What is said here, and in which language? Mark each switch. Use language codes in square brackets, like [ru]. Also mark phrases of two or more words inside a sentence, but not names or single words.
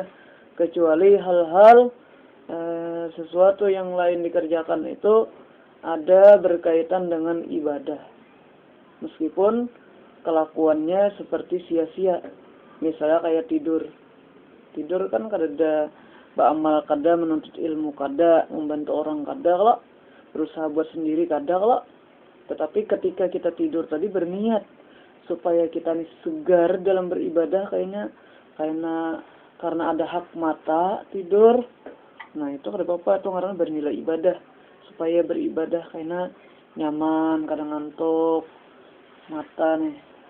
[id] Kecuali hal-hal sesuatu yang lain dikerjakan itu ada berkaitan dengan ibadah. Meskipun kelakuannya seperti sia-sia. [bjn] Misalnya kayak tidur. Tidur kan kada beramal, kada menuntut ilmu, kada membantu orang, kada kalau berusaha buat sendiri, kada kalau. [id] Tetapi ketika kita tidur tadi berniat supaya kita ini segar dalam beribadah, karena ada hak mata tidur. [bjn] Nah itu kada apa-apa, itu karena bernilai ibadah. Supaya beribadah karena nyaman, kadang ngantuk mata nih.